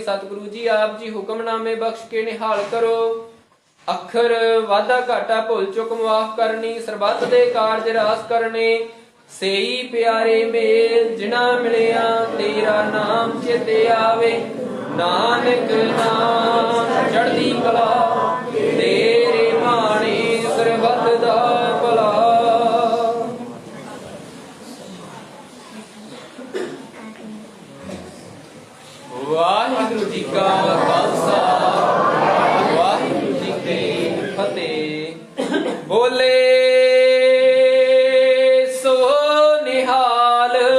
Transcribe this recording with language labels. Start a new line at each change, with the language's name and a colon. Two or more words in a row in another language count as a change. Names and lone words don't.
Punjabi: ਸਤਿਗੁਰੂ ਜੀ ਆਪ ਜੀ ਹੁਕਮਨਾਮੇ ਬਖ਼ਸ਼ ਕੇ ਨਿਹਾਲ ਕਰੋ, ਅੱਖਰ ਵਾਧਾ ਘਾਟਾ ਭੁੱਲ ਚੁੱਕ ਮੁਆਫ਼ ਕਰਨੀ, ਸਰਬੱਤ ਦੇ ਕਾਰਜ ਰਾਸ ਕਰਨੇ, ਸੇਈ ਪਿਆਰੇ ਮੇਲ ਜਿਨਾ ਮਿਲਿਆ ਤੇਰਾ ਨਾਮ ਚੇਤੇ ਆਵੇ। ਨਾਨਕ ਨਾਮ ਚੜ੍ਹਦੀ ਕਲਾ ਤੇਰੇ ਭਾਣੇ ਸਰਬੱਤ ਦਾ ਭਲਾ। ਵਾਹਿਗੁਰੂ ਜੀ ਕਾ ਖ਼ਾਲਸਾ ਵਾਹਿਗੁਰੂ ਜੀ ਕੀ ਫ਼ਤਹਿ। ਬੋਲੇ ਸੋ ਨਿਹਾਲ